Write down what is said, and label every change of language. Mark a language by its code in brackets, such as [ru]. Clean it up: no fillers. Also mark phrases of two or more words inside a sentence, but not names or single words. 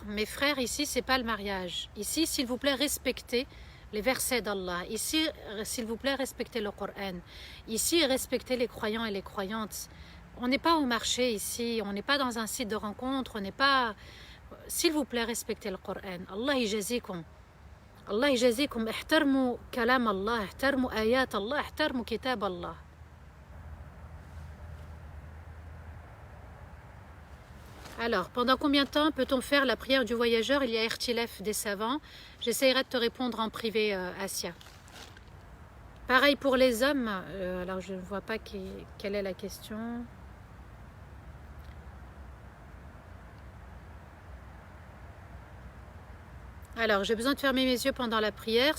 [fr] Mes frères, ici, c'est pas le mariage. Ici, s'il vous plaît, respectez les versets d'Allah. Ici, s'il vous plaît, respectez le Coran. Ici, respectez les croyants et les croyantes. On n'est pas au marché ici. On n'est pas dans un site de rencontre. On n'est pas... S'il vous plaît, respectez le Coran. [ar] الله يجازيكم. الله يجازيكم. احترموا كلام الله. احترموا آيات الله. احترموا كتاب الله. [fr] Alors, pendant combien de temps peut-on faire la prière du voyageur? Il y a ikhtilaf des savants. J'essaierai de te répondre en privé, Asia. Pareil pour les hommes. Alors, je ne vois pas quelle est la question. Alors, j'ai besoin de fermer mes yeux pendant la prière.